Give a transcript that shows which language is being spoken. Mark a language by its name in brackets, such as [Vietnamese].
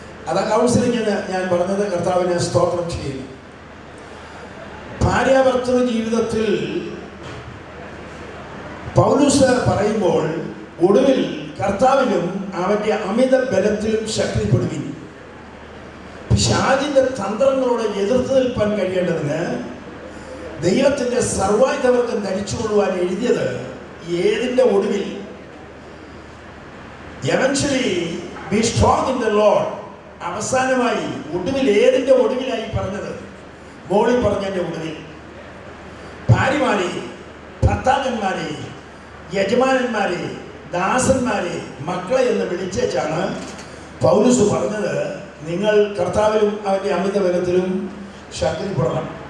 [Malayalam] അതാ കൗൺസിലിംഗ് ഞാൻ പറഞ്ഞത്. കർത്താവിനെ സ്തോത്രം ചെയ്യുന്നു. ഭാര്യാഭർത്തൃ ജീവിതത്തിൽ പൗലോസ് പറയുമ്പോൾ, ഒടുവിൽ കർത്താവിലും അവൻ്റെ അമിത ബലത്തിലും ശക്തിപ്പെടുവിൻ. പിശാചിന്റെ തന്ത്രങ്ങളോട് എതിർത്ത് നിൽപ്പാൻ കഴിയേണ്ടതിന് ദൈവത്തിൻ്റെ സർവായുധവർഗം ധരിച്ചുകൊള്ളുവാൻ എഴുതിയത് ഏതിൻ്റെ ഒടുവിൽ [English] eventually be strong in the Lord. [Malayalam] അവസാനമായി ഒടുവിൽ ഏതിൻ്റെ ഒടുവിലായി പറഞ്ഞത്? മോളിൽ പറഞ്ഞതിൻ്റെ ഒടുവിൽ. ഭാര്യമാരെ, ഭർത്താക്കന്മാരെ, യജമാനന്മാരെ, ദാസന്മാരെ, മക്കളെ എന്ന് വിളിച്ചാണ് പൗലോസ് പറഞ്ഞത്, നിങ്ങൾ കർത്താവിലും അവൻ്റെ അമിത ബലത്തിലും ശക്തിപ്പെടണം.